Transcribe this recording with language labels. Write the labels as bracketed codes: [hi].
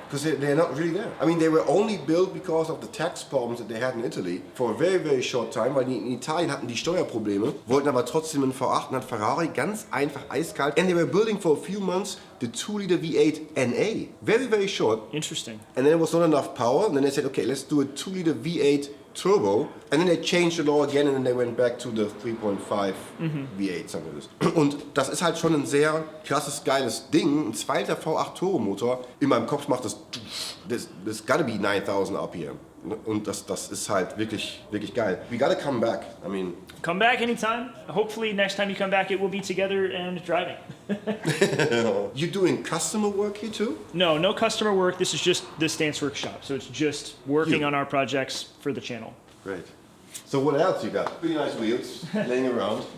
[en] Because they're not really there. I mean, they were only built because of the tax problems that they had in Italy for a very, very short time, [de] weil die in Italien hatten die Steuerprobleme, wollten aber trotzdem einen V8 und hat Ferrari ganz einfach eiskalt. [en] And they were building for a few months the 2-liter V8 NA. Very, very short. Interesting. And then it was not enough power. And then they said, okay, let's do a 2-liter V8 turbo, and then they changed the law again and then they went back to the 3.5 V8, [de] sagen wir das. Und das ist halt schon ein sehr krasses, geiles Ding. Ein 2-Liter V8 Turbomotor, in meinem Kopf macht das [en] gotta be [de] 9000 RPM. Und das ist halt wirklich, wirklich geil. [en] We gotta come back. I mean... Come back anytime. Hopefully next time you come back it will be together and driving. You doing customer work here too? No customer work. This is just the Stance Workshop. So it's just working on our projects for the channel. Great. So what else you got? Pretty nice wheels laying around.